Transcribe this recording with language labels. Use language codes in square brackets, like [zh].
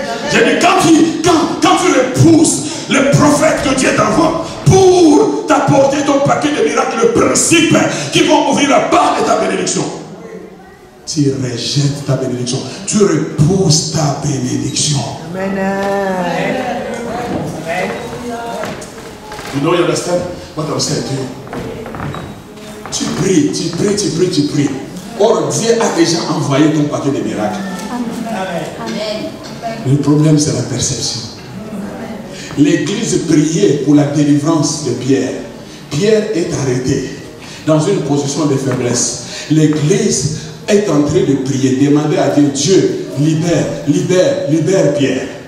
[fr] J'ai dit, quand tu repousses le prophète que Dieu t'envoie pour t'apporter ton paquet de miracles, le principe qui vont ouvrir la barre de ta bénédiction, tu rejettes ta bénédiction, tu repousses ta bénédiction. Amen. [en] You know, you understand what I'm saying to you? [fr] Tu pries, tu pries, tu pries, tu pries. Or, Dieu a déjà envoyé ton paquet de miracles. Amen. Le problème, c'est la perception. L'église priait pour la délivrance de Pierre. Pierre est arrêté dans une position de faiblesse. L'église est en train de prier, demander à Dieu, Dieu, libère, libère, libère Pierre.